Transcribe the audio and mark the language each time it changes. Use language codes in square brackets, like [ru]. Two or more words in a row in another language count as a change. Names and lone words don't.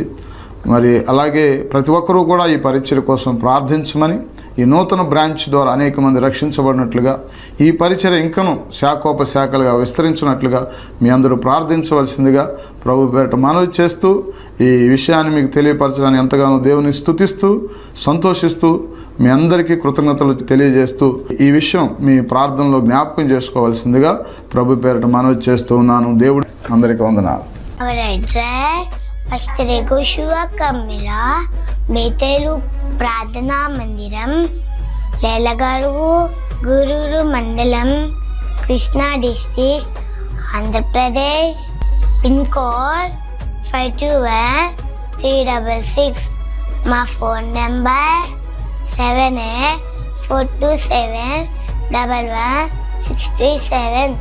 [te] మరి అలాగే ప్రతి ఒక్కరూ కూడా ఈ పరిచర్య కోసం ప్రార్థించమని, ఈ నూతన బ్రాంచ్ ద్వారా అనేక మంది రక్షించబడినట్లుగా, ఈ పరిచర్య ఇంకను శాఖోపశాఖలుగా విస్తరించినట్లుగా మీ అందరూ ప్రార్థించవలసిందిగా ప్రభు పేరిట మనవి చేస్తూ, ఈ విషయాన్ని మీకు తెలియపరచడానికి ఎంతగానో దేవుని స్తుతిస్తూ సంతోషిస్తూ మీ అందరికీ కృతజ్ఞతలు తెలియజేస్తూ ఈ విషయం మీ ప్రార్థనలో జ్ఞాపకం చేసుకోవాల్సిందిగా ప్రభు పేరిట మనవి చేస్తూ ఉన్నాను. దేవుడు అందరికీ వందనాలు. Ashtaregoshua Kamila, Betelu Pradhana Mandiram, Lelagaru, Gururu Mandalam, Krishna District, Andhra Pradesh, [en] PIN code [te] 521-366. [en] My phone number 78-427-1167.